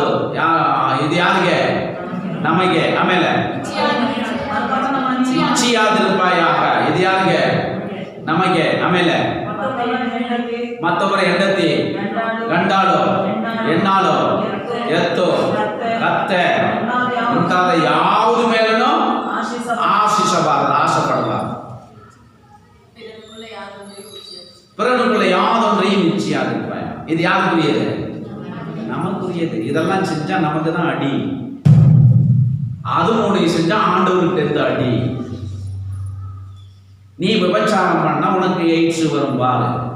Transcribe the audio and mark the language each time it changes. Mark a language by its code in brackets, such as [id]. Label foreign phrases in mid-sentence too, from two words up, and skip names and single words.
[kn] ಇದು ಯಾರಿಗೆ? ನಮಗೆ. ಆಮೇಲೆ ಇಚ್ಛೆಯಾದಿರುಪಾಯಾಗ. ಇದು ಯಾರಿಗೆ? ನಮಗೆ. ಆಮೇಲೆ ಮತ್ತೊಬ್ಬರ ಹೆಂಡತಿ, ಗಂಡಾಳು, ಹೆಣ್ಣಾಳು, ಎತ್ತು, ಕತ್ತೆ ಮುಂತಾದ ಯಾವುದು ಮೇಲೂ ಆಶಿಸಬಾರದು, ಆಸೆ ಪಡಬಾರದು. [ta] பிறனுக்குள்ள யாதொன்றையும் நிச்சயாதிருப்பாய். இது யாருக்குரியது? நமக்குரியது. இதெல்லாம் செஞ்சா நமக்கு தான் அடி. அது உனக்கு செஞ்சா ஆண்டவருக்கு இருந்து அடி. நீ விபச்சாரம் பண்ணா உனக்கு எய்ட்ஸ் வரும் பாரு.